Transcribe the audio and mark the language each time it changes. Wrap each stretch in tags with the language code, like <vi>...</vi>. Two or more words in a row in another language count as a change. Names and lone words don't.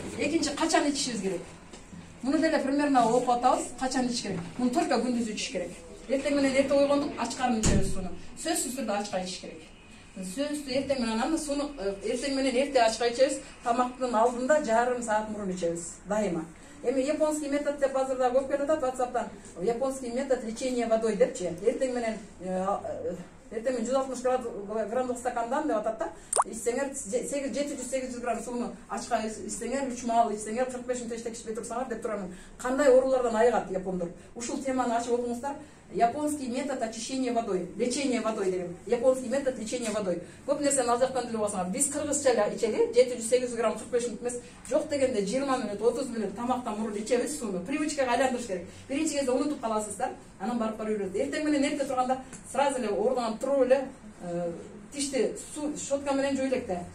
<ky>Экинчи, качан ичишибиз керек? Муну деле примерно окуп атабыз, качан ичиш керек. Муну только күндүз ичиш керек. Эртең менен эрте ойгондук, ач карын ичебиз сууну. Сөзсүз түрдө ачка ичиш керек. Сөзсүз эртең менен аны сууну эртең менен эрте ачка ичебиз, тамактын алдында жарым саат мурун ичебиз дайыма. Эми</ky> <ru>японский метод</ru> <ky>деп азырда көп келип атат WhatsApp'тан.</ky> <ru>Японский метод лечения водой депчи.</ru> <ky>Эртең менен 160 граммдык стакандан деп атат да. Ичсеңер 700-800 грамм сууну ачка ичсеңер, 3 маал ичсеңер, 45 мүнөт ичпей турсаңар деп турамын. Кандай оорулардан айыгат япондор? Ушул теманы ачып окуңуздар.</ky> <ru>Японский метод очищения водой, лечения водой деген. Японский метод лечения водой.</ru> <ky>Көп нерсени ал жактан билип алсаңар, биз кыргызча эле ичели, 700-800 грамм 45 мүнөт эмес, жок дегенде 20 мүнөт, 30 мүнөт тамактан мурун ичебиз сууну. Привычкага айландырыш керек. Биринчи кезде унутуп каласыздар, анан барып үйрөнөт. Эртең менен эрте турганда сразу эле ордуңан туруп эле тишти щетка менен жуй элек да.</ky>